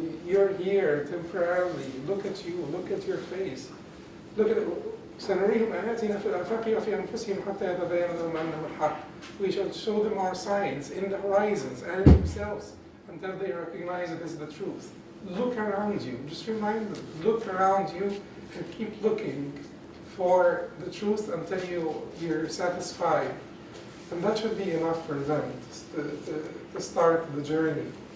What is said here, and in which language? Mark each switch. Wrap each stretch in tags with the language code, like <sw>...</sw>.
<en>You're here temporarily. Look at you, look at your face. Look at it.</en> <ar>سنريهم آياتنا في الآفاق وفي أنفسهم حتى يتبين لهم أنه الحق.</ar> <en>We shall show them our signs in the horizons and in themselves until they recognize it as the truth. Look around you. Just remind them. Look around you and keep looking for the truth until you're satisfied. And that should be enough for them to start the journey.</en>